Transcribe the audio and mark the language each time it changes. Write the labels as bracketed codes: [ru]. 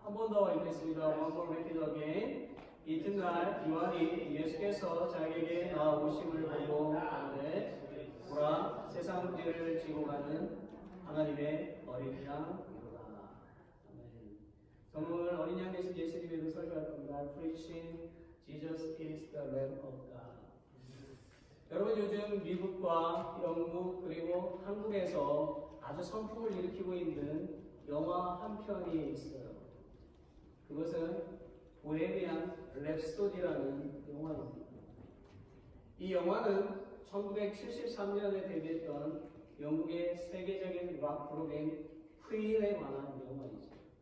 [ko] 한 번 더 읽겠습니다. [en] One more repeat again. [ko] 이튿날 요한이 예수께서 자기에게 나오심을 보고 가로되 보라 세상 죄를 지고 가는 하나님의 어린 양이로다. 아멘. 저는 오늘 어린 양 대신 예수님에 대해서 설교할 겁니다. [en] Preaching Jesus is the Lamb of God. [ko] 여러분 요즘 미국과 영국 그리고 한국에서 아주 선풍을 일으키고 있는 영화 한 편이 있어요. 그것은 보헤미안 랩소디라는 영화입니다. 이 영화는 1973년에 데뷔했던 영국의 세계적인 락 그룹인 퀸에 관한 영화이죠.